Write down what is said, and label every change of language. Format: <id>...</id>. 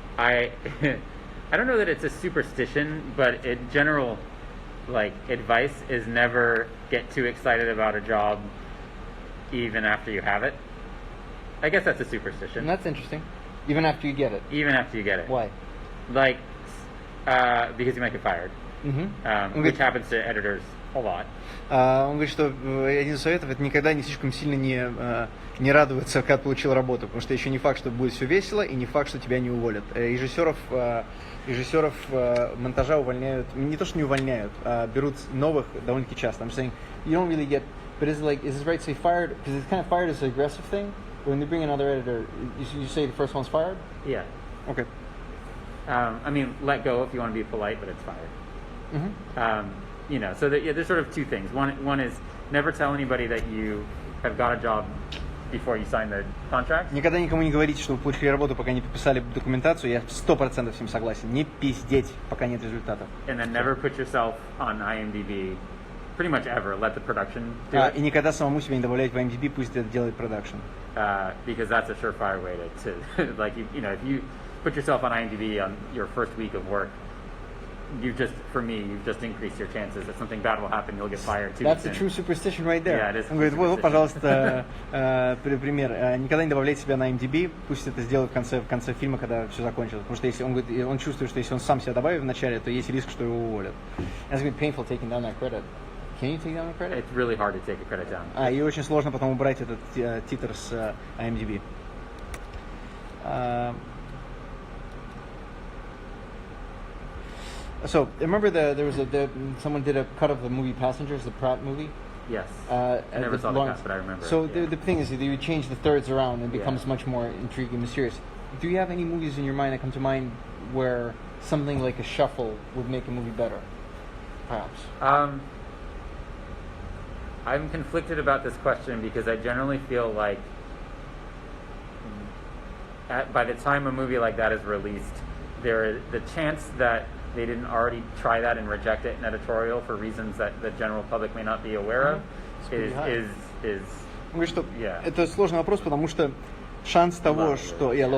<en>I don't know that it's a superstition, but in general, advice is never get too excited about a job even after you have it. I guess that's a superstition. And that's interesting. Even after you get it. Even after you get it. Why? Because you might get fired, which happens to editors a lot.</en> <ru>Он говорит, что один из советов — это никогда не слишком сильно не радоваться, когда получил работу, потому что еще не факт, что будет все весело, и не факт, что тебя не уволят. Режиссеров монтажа увольняют, не то, что не увольняют, а берут новых довольно-таки часто.</ru> <en>I'm saying you don't really get, but is this right to say fired? Because it's kind of fired is an aggressive thing. When they bring another editor, you say the first one's fired? Yeah. Okay. Let go if you want to be polite, but it's fired. Mm-hmm. So there's sort of two things. One is never tell anybody that you have got a job before you sign the contract.</en> <ru>Никогда никому не говорите, что вы получили работу, пока не подписали документацию. Я 100% с ним согласен. Не пиздеть, пока нет результатов.</ru> <en>And then never put yourself on IMDb. Pretty much ever. Let the production do it.</en> <ru>И никогда самому себя не добавлять в IMDb, пусть это делает продакшн.</ru> <en>Because that's a surefire way to if you put yourself on IMDb on your first week of work, you've just increased your chances that something bad will happen. You'll get fired too. That's a true superstition right there. Yeah, it is.</en> <ru>Он говорит, вот, пожалуйста, пример. Никогда не добавляйте себя на IMDb, пусть это сделают в конце фильма, когда все закончится. Потому что если он говорит, он чувствует, что если он сам себя добавит в начале, то есть риск, что его уволят.</ru> <en>It's going to be painful taking down that credit. Can you take down the credit? It's really hard to take a credit down.</en> <ru>И очень сложно потом убрать этот титр с IMDb.</ru> <en>So remember someone did a cut of the movie Passengers, the Pratt movie. Yes. I never saw the cut, but I remember. So the thing is that you change the thirds around and it becomes much more intriguing, mysterious. Do you have any movies in your mind that come to mind where something like a shuffle would make a movie better? Perhaps. I'm conflicted about this question because I generally feel like by the time a movie like that is released, the chance that they didn't already try that and reject it in editorial for reasons that the general public may not be aware of is.</en> <ru>Он говорит, что это сложный вопрос, потому что шанс того, что...</ru>